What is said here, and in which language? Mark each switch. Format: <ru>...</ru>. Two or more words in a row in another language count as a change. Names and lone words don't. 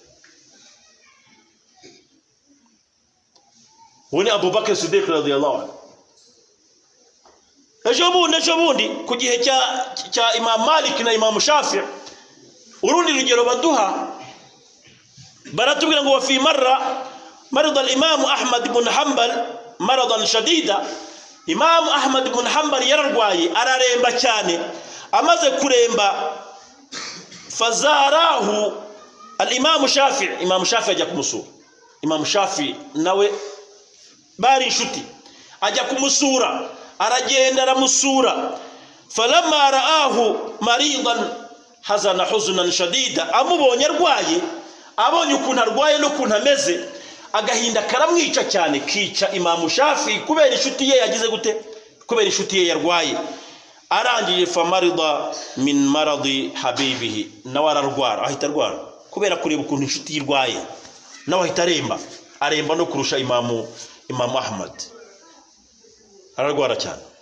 <rw>Wani Abu Bakr Siddiq</rw> <ar>رضي الله عنه.</ar> <rw>Ejo bundi ku gihe cya Imam Malik na Imam Shafi'i, urundi rugero baduha, baratubwira ngo</rw> <ar>وفي مرض الإمام أحمد بن حنبل مرضاً شديداً.</ar> <rw>Imam Ahmad ibn Hanbal yararwaye, araremba cyane. Amaze kuremba, fazarahu al-Imam Shafi'i, Imam Shafi'i ajya kumusura. Imam Shafi'i nawe bari inshuti, ajya kumusura, aragenda aramusura.</rw> <ar>فلما رآه مريضاً حزن حزناً شديداً,</ar> <rw>amubonye arwaye, abonye ukuntu arwaye no kuntu ameze, agahinda karamwica cyane, kica Imam Shafi'i kubera inshuti ye yagize gute, kubera inshuti ye yarwaye. Arangiye</rw> <ar>فمرض من مرض حبيبه,</ar> <rw>nawe ararwara, ahita arwara kubera kureba ukuntu inshuti yirwaye, nawe ahita aremba no kurusha Imam Ahmad, ararwara cyane.</rw>